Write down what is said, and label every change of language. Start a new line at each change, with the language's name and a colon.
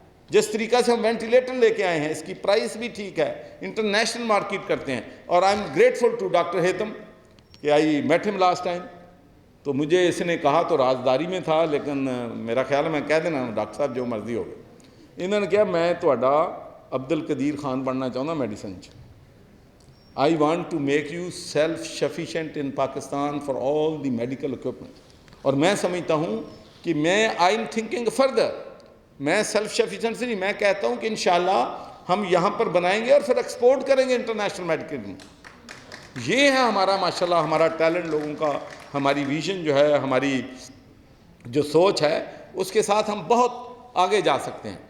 Urdu: جس طریقہ سے ہم وینٹیلیٹر لے کے آئے ہیں، اس کی پرائس بھی ٹھیک ہے، انٹرنیشنل مارکیٹ کرتے ہیں.
English: اور I am grateful to doctor Haitham کہ I met ہم لاسٹ ٹائم.
Urdu: تو مجھے اس نے کہا تو رازداری میں تھا، لیکن میرا خیال ہے میں کہہ دینا ڈاکٹر صاحب جو مرضی ہوگی.
Punjabi: انہوں نے کہا میں تہاڈا عبد القدیر خان بننا چاہتا میڈیسن چ.
English: I want to make you self-sufficient in Pakistan for all the medical equipment.
Urdu: اور میں سمجھتا ہوں کہ میں
English: I am thinking further.
Urdu: میں سیلف سفیشینٹ سے نہیں، میں کہتا ہوں کہ انشاءاللہ ہم یہاں پر بنائیں گے اور پھر ایکسپورٹ کریں گے انٹرنیشنل میڈیکل میں. یہ ہے ہمارا ماشاءاللہ ہمارا ٹیلنٹ لوگوں کا، ہماری ویژن جو ہے، ہماری جو سوچ ہے، اس کے ساتھ ہم بہت آگے جا سکتے ہیں.